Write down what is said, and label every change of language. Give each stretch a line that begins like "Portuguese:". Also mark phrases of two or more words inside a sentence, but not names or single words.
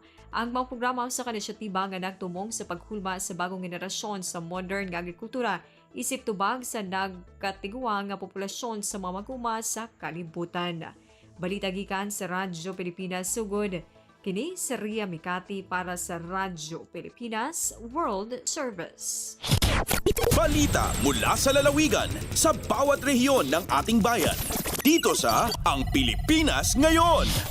Cebuano: Ang mga programa sa kanisyatiba nga nagtumong sa paghulma sa bagong henerasyon sa modern nga agrikultura isip tubag sa nagkatiguang nga populasyon sa mga maguma sa kalibutan. Balita gikan sa Radyo Pilipinas Sugod. Kini si Ria Mikati para sa Radyo Pilipinas World Service.
Filipino: Balita mula sa lalawigan sa bawat rehiyon ng ating bayan. Dito sa Ang Pilipinas Ngayon.